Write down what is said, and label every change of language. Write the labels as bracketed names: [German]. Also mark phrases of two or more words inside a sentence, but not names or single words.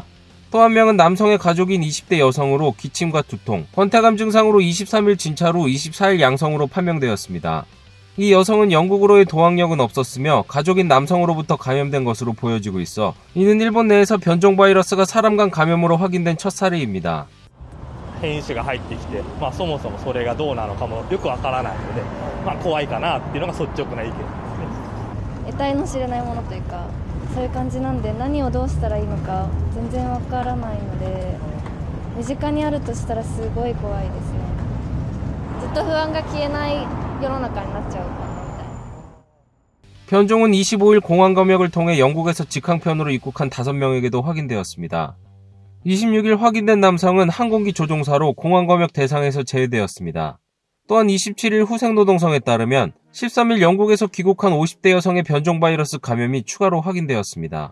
[Korean] 또 한 명은 남성의 가족인 20대 여성으로 기침과 두통, 권태감 증상으로 23일 진찰 후 24일 양성으로 판명되었습니다. 이 여성은 영국으로의 도항력은 없었으며 가족인 남성으로부터 감염된 것으로 보여지고 있어 이는 일본 내에서 변종 바이러스가 사람 간 감염으로 확인된 첫 사례입니다. [Japanese] 変異種が入ってきて、そもそもそれがどうなのかもよくわからないので、怖いかなっていうのが率直な意見ですね。得体の知れないものというかそういう感じなんで何をどうしたらいいのか全然わからないので身近にあるとしたらすごい怖いですね。ずっと不安が消えない世の中になっちゃうかなみたいな。 [Korean] 변종은 25일 공항 검역을 통해 영국에서 직항편으로 입국한 5명에게도 확인되었습니다. 26일 확인된 남성은 항공기 조종사로 공항 검역 대상에서 제외되었습니다. 또한 27일 후생노동성에 따르면 13일 영국에서 귀국한 50대 여성의 변종 바이러스 감염이 추가로 확인되었습니다.